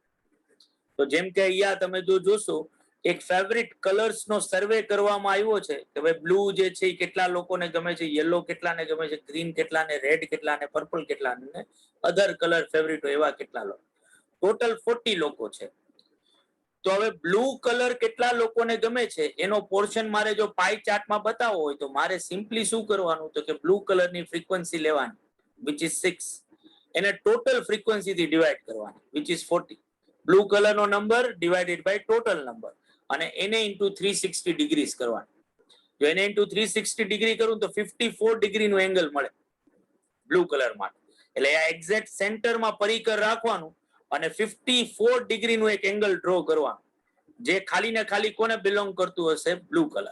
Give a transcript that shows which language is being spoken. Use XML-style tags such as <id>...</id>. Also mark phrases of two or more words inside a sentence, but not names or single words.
<gu>તો જેમ કે અહીંયા તમે જો જોશો એક</gu> <en>favorite colors</en> <gu>નો સર્વે કરવામાં આવ્યો છે કે ભાઈ બ્લુ જે છે એ કેટલા લોકોને ગમે છે, યલો કેટલાને ગમે છે, ગ્રીન કેટલાને, રેડ કેટલાને, પર્પલ કેટલાને,</gu> <en>other color favorite</en> <gu>હોય એવા કેટલા લોકો, ટોટલ 40 લોકો છે. તો હવે</gu> <en>blue color</en> <gu>કેટલા લોકોને ગમે છે એનો પોર્શન મારે જો</gu> <en>pie chartમાં</en> <gu>બતાવવો હોય તો મારે સિમ્પલી શું કરવાનું, તો કે</gu> <en>blue colorની frequency</en> <gu>લેવાની</gu> <en>which is</en> <gu>6, એને</gu> <en>total frequency</en> <gu>થી ડિવાઈડ કરવાની</gu> <en>which is</en> <gu>40.</gu> <en>blue color</en> <gu>નો</gu> <en>number divided by total number</en> <gu>અને એને</gu> <en>into 360 degrees</en> <gu>કરવાનું. જો એને</gu> <en>into 360 degree</en> <gu>કરું તો 54 ડિગ્રીનું એંગલ મળે બ્લુ કલર માટે. એટલે આ</gu> <en>exact centerમાં</en> <gu>પરિકર રાખવાનું અને 54 ડિગ્રીનું એક એંગલ ડ્રો કરવાનું, જે ખાલી ને ખાલી કોને બિલોંગ કરતું હશે,</gu> <en>blue color.</en>